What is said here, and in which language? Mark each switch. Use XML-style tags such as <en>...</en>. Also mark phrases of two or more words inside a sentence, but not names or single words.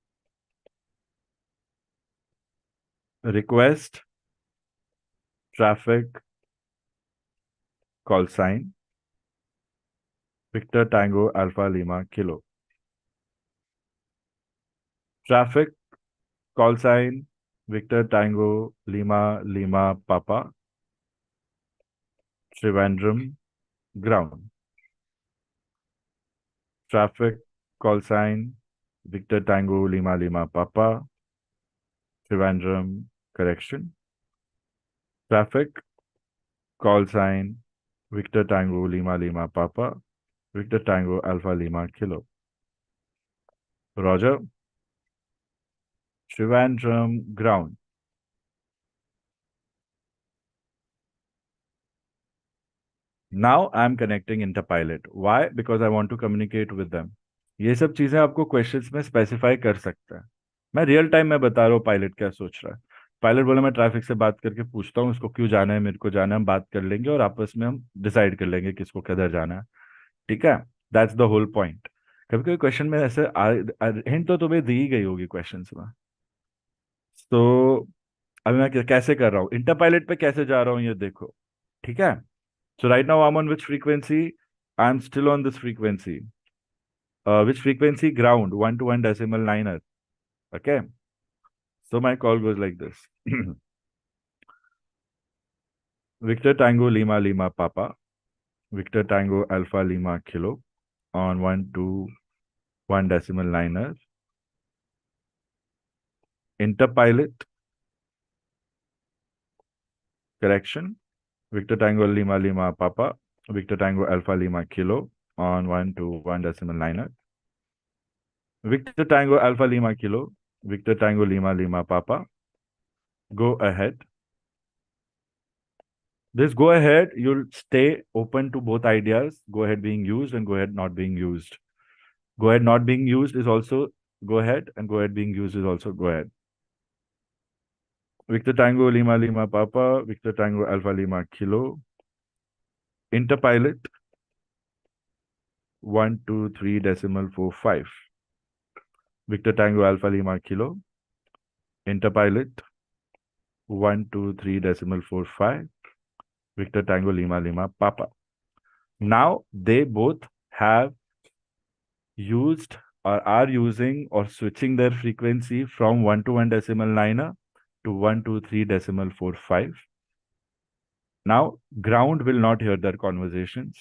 <en>Request traffic call sign Victor Tango Alpha Lima Kilo. Traffic call sign Victor Tango Lima Lima Papa, Trivandrum ground. Traffic call sign Victor Tango Lima Lima Papa, Trivandrum correction. Traffic call sign Victor Tango Lima Lima Papa, Victor Tango Alpha Lima Kilo. Roger. Trivandrum ground. Now I am connecting interpilot. Why? Because I want to communicate with them.</en> <hi>ये सब चीजें आपको क्वेश्चंस में स्पेसिफाई कर सकता है। मैं</hi> <en>real time</en> <hi>में बता रहा हूँ पायलट क्या सोच रहा है। पायलट बोला मैं ट्रैफिक से बात करके पूछता हूँ उसको क्यों जाना है, मेरे को जाना है, हम बात कर लेंगे और आपस में हम डिसाइड कर लेंगे किसको किधर जाना है। ठीक है,</hi> <en>that's the whole point.</en> <hi>कभी कभी क्वेश्चन में ऐसे हिंट तो तुम्हें दी ही गई होगी क्वेश्चंस में। तो अभी मैं कैसे कर रहा हूँ, इंटर पायलट पे कैसे जा रहा हूँ ये देखो। ठीक है,</hi> <en>so right now I am on which frequency, I am still on this frequency, which frequency? Ground, 1 to 1 decimal niner. Okay, so my call goes like this. Victor Tango Lima Lima Papa, Victor Tango Alpha Lima Kilo on 1 to 1 decimal niner. Interpilot, correction, Victor Tango Lima Lima Papa, Victor Tango Alpha Lima Kilo on 1 to 1 decimal niner. Victor Tango Alpha Lima Kilo, Victor Tango Lima Lima Papa. Go ahead. This go ahead, you'll stay open to both ideas, go ahead being used and go ahead not being used. Go ahead not being used is also go ahead, and go ahead being used is also go ahead. Victor Tango Lima Lima Papa, Victor Tango Alpha Lima Kilo. Interpilot 123.45. Victor Tango Alpha Lima Kilo. Interpilot 123.45. Victor Tango Lima Lima Papa. Now they both have used or are using or switching their frequency from 1 to 1 decimal niner to 123.45. Now ground will not hear their conversations.</en>